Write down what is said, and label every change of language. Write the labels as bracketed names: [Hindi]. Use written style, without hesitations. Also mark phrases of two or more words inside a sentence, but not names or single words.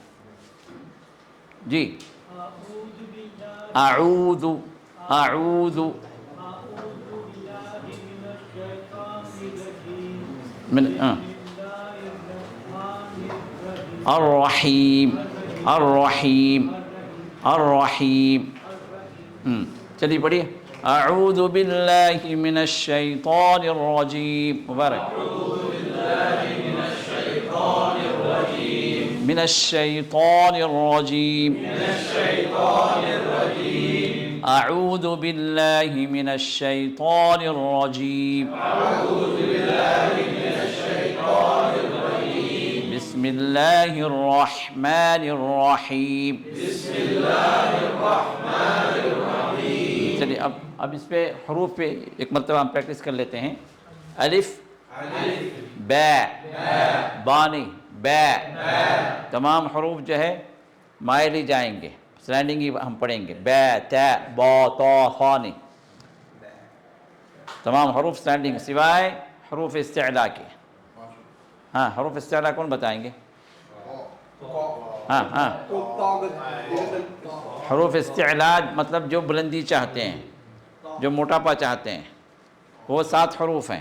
[Arabic] جی اعوذ اعوذ من الرحیم الرحیم الرحیم۔ [Urdu] چلیے پڑھیے، [Arabic] اعوذ باللہ من الشیطان الرجیم، [Urdu] مبارک، [Arabic] من الشیطان الرجیم، أعوذ بالله من الشيطان الرجيم بسم الله الرحمن الرحيم [Urdu] چلیے اب اس پہ حروف پہ ایک مرتبہ ہم پریکٹس کر لیتے ہیں. الف با بانی با تمام حروف جو ہے مائل ہی جائیں گے, سلینڈنگ ہی ہم پڑھیں گے. با تا با تا خا نہیں, تمام حروف سلینڈنگ سوائے حروف استعلاء کے. ہاں حروف استعلاء کون بتائیں گے؟ ہاں حروف استعلاء مطلب جو بلندی چاہتے ہیں, جو موٹاپا چاہتے ہیں, وہ 7 حروف ہیں.